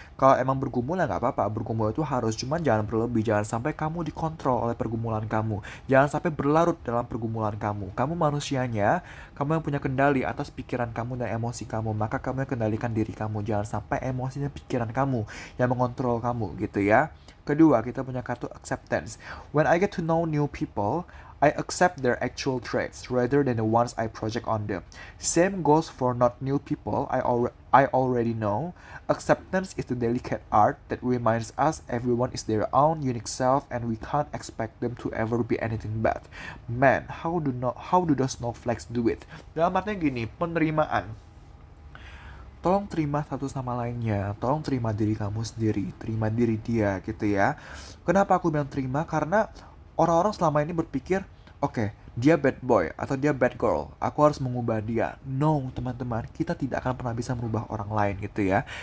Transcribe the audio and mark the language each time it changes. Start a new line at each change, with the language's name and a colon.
Indonesian: Kalau emang bergumul ya nggak apa-apa, bergumul itu harus, cuman jangan berlebih, jangan sampai kamu dikontrol oleh pergumulan kamu, jangan sampai berlarut dalam pergumulan kamu. Kamu manusianya, kamu yang punya kendali atas pikiran kamu dan emosi kamu, maka kamu yang kendalikan diri kamu, jangan sampai emosinya pikiran kamu yang mengontrol kamu gitu ya. Kedua, kita punya kartu acceptance.
English: When I get to know new people, I accept their actual traits rather than the ones I project on them. Same goes for not new people I already know. Acceptance is the delicate art that reminds us everyone is their own unique self and we can't expect them to ever be anything bad. Man, how do those snowflakes do it?
Indonesian: Dalam artinya gini, penerimaan. Tolong terima satu sama lainnya, tolong terima diri kamu sendiri, terima diri dia gitu ya. Kenapa aku bilang terima? Karena orang-orang selama ini berpikir, oke, dia bad boy atau dia bad girl, aku harus mengubah dia. No, teman-teman, kita tidak akan pernah bisa merubah orang lain gitu ya.